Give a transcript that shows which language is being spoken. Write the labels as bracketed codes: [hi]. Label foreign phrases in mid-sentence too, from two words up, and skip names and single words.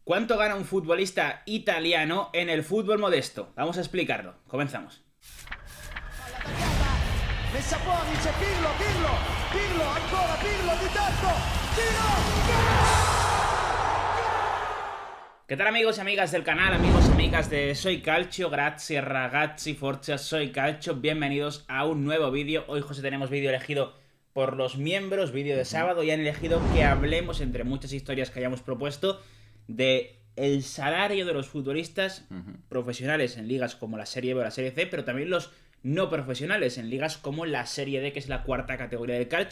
[es] ¿Cuánto gana un futbolista italiano en el fútbol modesto? Vamos a explicarlo. Comenzamos. [it] Messa fuori, c'è Pirlo, ancora Pirlo di tacco, tiro, [es] ¿Qué tal, amigos y amigas del canal, amigos y amigas de Soy Calcio? [it] Grazie ragazzi, forza [es] Soy Calcio, bienvenidos a un nuevo vídeo. Hoy, José, tenemos vídeo elegido por los miembros, vídeo de sábado, y han elegido que hablemos, entre muchas historias que hayamos propuesto, de el salario de los futbolistas profesionales en ligas como la Serie B o la Serie C, pero también los no profesionales en ligas como la Serie D, que es la cuarta categoría del calcio.